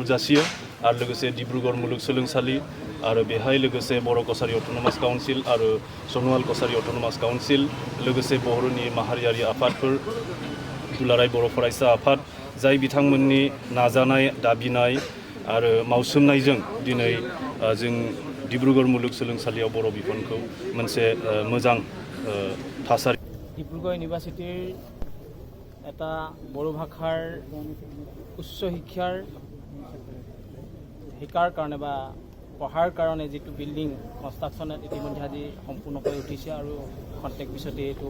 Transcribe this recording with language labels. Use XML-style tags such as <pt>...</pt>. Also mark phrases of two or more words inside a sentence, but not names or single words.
<brx>जासियो आरो लोगोसे डिब्रुगढ़ मुलुग सोलोंसालि आरो बेहाय लोगोसे बर' कसारि</brx> <en>autonomous council</en> <brx>आरो सनुवाल कसारि</brx> <en>autonomous council</en> <brx>लोगोसे बर'नि माहारियारि आफादफोर दुलाराय बर' फरायसा आफाद जाय बिथांमोननि नाजानाय दाबिनाय आरो मावसोमनायजों दिनै जों डिब्रुगढ़ मुलुग सोलोंसालियाव बर' बिफानखौ मोनसे मोजां थासारि</brx> <as>ডিব্ৰুগড় ইউনিভাৰ্চিটিৰ এটা বড়ো ভাষাৰ উচ্চ শিকাৰ কাৰণে বা পঢ়াৰ কাৰণে যিটো</as> <en>building construction</en> <as>ইতিমধ্যে আজি সম্পূৰ্ণ কৰি উঠিছে আৰু খন্তেক পিছতে এইটো</as>